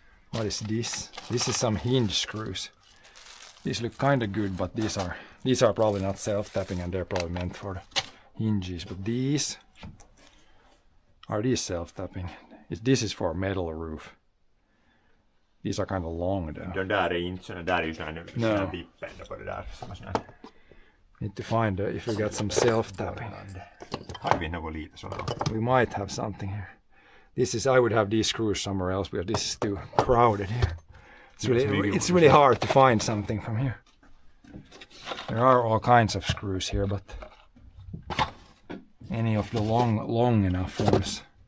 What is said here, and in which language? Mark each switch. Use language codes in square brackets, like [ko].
[en] What is this? This is some hinge screws. These look kind of good, but these are probably not self-tapping, and they're probably meant for the hinges. But are these self-tapping? This is for a metal roof. These are kind of long though. [sv] De där är inte såna, där är ju såna vippen på det där. [en] Need to find if we got some self-tapping. [sv] Har vi något lite sådär? [en] We might have something here. This is, I would have these screws somewhere else because this is too crowded here. It's really hard to find something from here. There are all kinds of screws here, but any of the long enough ones.